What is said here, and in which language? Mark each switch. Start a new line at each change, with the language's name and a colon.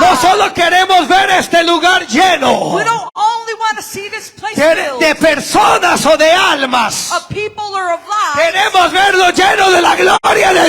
Spanish: No solo queremos ver este lugar lleno
English: We don't only want to see this place filled
Spanish: de personas o de almas.
English: of people or of lives.
Spanish: Queremos verlo lleno de la gloria de